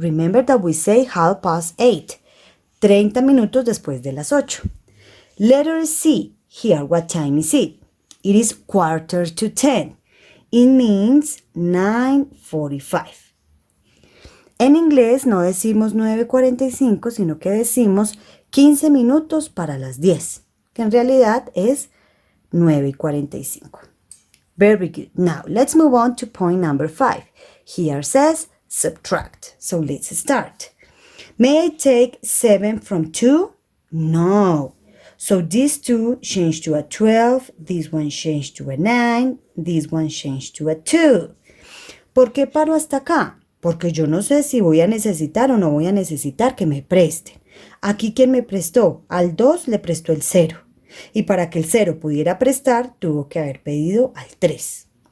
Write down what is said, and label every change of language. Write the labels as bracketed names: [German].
[English] Remember that we say 8:30, [Spanish] 30 minutos después de las 8. [English] Letter C, here, what time is it? It is 9:45. It means 9:45. [Spanish] En inglés no decimos 9:45, sino que decimos 15 minutos para las 10, que en realidad es 9:45. [English] Very good. Now, let's move on to point number 5. Here says subtract. So let's start. May I take 7 from 2? No. So these 2 change to a 12, this one change to a 9, this one change to a 2. [Spanish] ¿Por qué paro hasta acá? Porque yo no sé si voy a necesitar o no voy a necesitar que me presten. Aquí, ¿quién me prestó? Al 2 le prestó el 0. Y para que el 0 pudiera prestar, tuvo que haber pedido al 3.